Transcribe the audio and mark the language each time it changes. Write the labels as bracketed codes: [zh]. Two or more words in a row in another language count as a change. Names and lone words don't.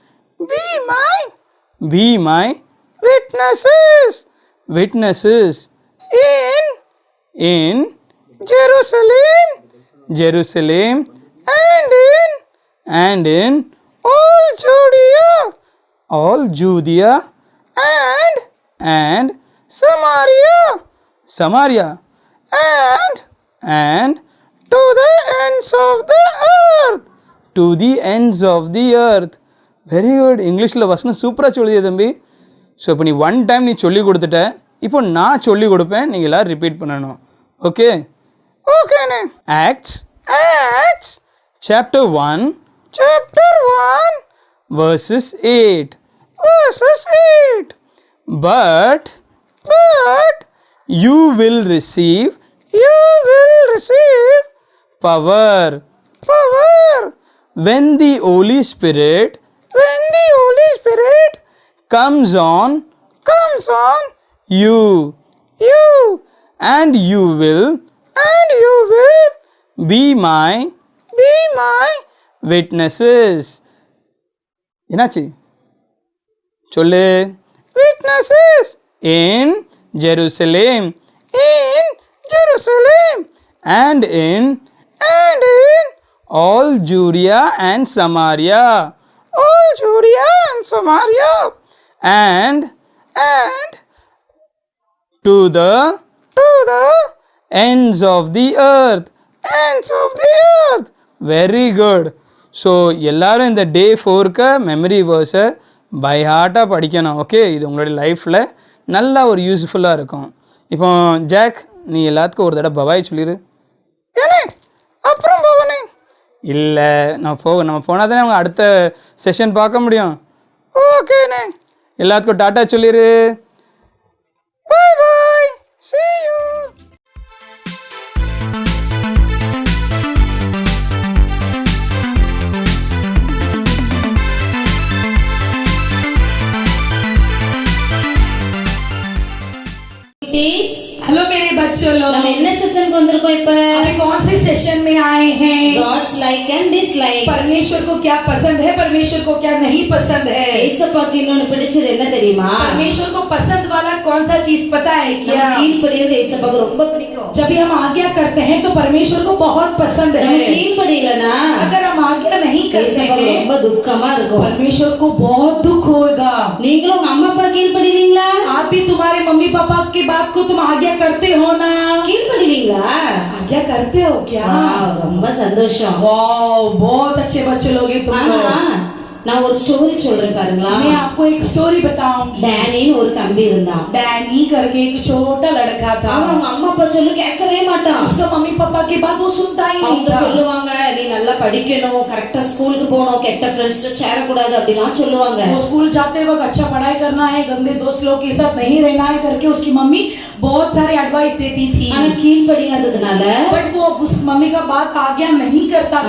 [en] be my witnesses in Jerusalem and in all Judea and Samaria and to the ends of the earth. very good. [ta] இங்கிலீஷில் வசனம் சூப்பராக சொல்லுது தம்பி. ஸோ இப்போ நீ [en] one time [ta] நீ சொல்லி கொடுத்துட்ட, இப்போ நான் சொல்லி கொடுப்பேன், நீங்கள் எல்லோரும் ரிப்பீட் பண்ணணும். ஓகே? ஓகேண்ணே. [en] Acts chapter 1 verses 8. But you will receive power when the Holy Spirit comes on you and you will be my witnesses. [ta] என்னாச்சு சொல்லு. [en] witnesses in Jerusalem and in all Judea and Samaria and to the ends of the earth. Very good. [ta] ஸோ எல்லாரும் இந்த டே 4க்கு [en] memory verse by heart [ta] படிக்கணும். ஓகே? இது உங்களுடைய லைஃப்பில் நல்லா ஒரு யூஸ்ஃபுல்லாக இருக்கும். இப்போ ஜாக், நீ எல்லாத்துக்கும் ஒரு தடவை பபாய் சொல்லிடு. அப்புறம் போவனே இல்லை, நம்ம போனால் தானே அவங்க அடுத்த செஷன் பார்க்க முடியும். ஓகேண்ணே. எல்லாத்துக்கும் டாட்டா சொல்லிடு. [en] bye bye, see you. [hi] हेलो मेरे बच्चों लोग, [ta] நம்ம என்ன செஷனுக்கு வந்திருக்கோம் இப்ப? [hi] अभी कौन से सेशन में आए हैं? [en] God's like and dislike. [hi] परमेश्वर को क्या पसंद है, परमेश्वर को क्या नहीं पसंद है? [ta] ஏசப்பாக்கு இன்னொன்னு பிடிச்சது என்ன தெரியுமா? [hi] परमेश्वर को पसंद वाला कौन सा चीज पता है क्या? [ta] கீழ்ப்படிறது ஏசப்பாக்கு ரொம்ப பிடிக்கும். [hi] जब भी हम आज्ञा करते हैं तो परमेश्वर को बहुत पसंद [ta] நம்ம [hi] है. [ta] கீழ்ப்படியலனா [hi] अगर हम आज्ञा नहीं करते [ta] ஏசப்பாக்கு [hi] हैं [ta] ரொம்ப துக்கமா இருக்கும். [hi] परमेश्वर को बहुत दुख होगा. [ta] நீங்களும் உங்க அம்மா அப்பா கீழ்ப்படிவீங்களா? [hi] आप भी तुम्हारे मम्मी पापा की बात को तुम आज्ञा करते हो ना? [ta] கீழ்ப்படிவீங்களா? [hi] आज्ञा करते हो क्या? [ta] ரொம்ப சந்தோஷம். [hi] वाओ, बहुत अच्छे बच्चे लोग हैं तुम लोग. [ta] நான் ஒரு ஸ்டோரி சொல்றேன் பாருங்களா. [hi] मैं आपको एक स्टोरी बताऊंगी. [ta] டேனின்னு ஒரு தம்பி இருந்தான். [hi] डैनी करके एक छोटा लड़का था. [ta] அவங்க அம்மா அப்பா சொல்லு கேட்கவே மாட்டான். [hi] उसका मम्मी पापा की बात वो सुनता ही नहीं [ta] அவங்க [hi] था. [ta] சொல்லுவாங்க, நீ நல்லா படிக்கணும், கரெக்ட்டா ஸ்கூலுக்கு போகணும், கெட்ட ஃப்ரெண்ட்ஸ்ட சேர கூடாது அப்படிலாம் சொல்லுவாங்க. [hi] वो स्कूल जाते वक्त अच्छा पढ़ाई करना है, गंदे दोस्त लोग के साथ नहीं रहना है करके उसकी मम्मी बहुत सारे एडवाइस देती थी. [ta] ஆனா கீழ்ப்படியாததுனால [hi] बट वो उस मम्मी का बात आज्ञा नहीं करता था.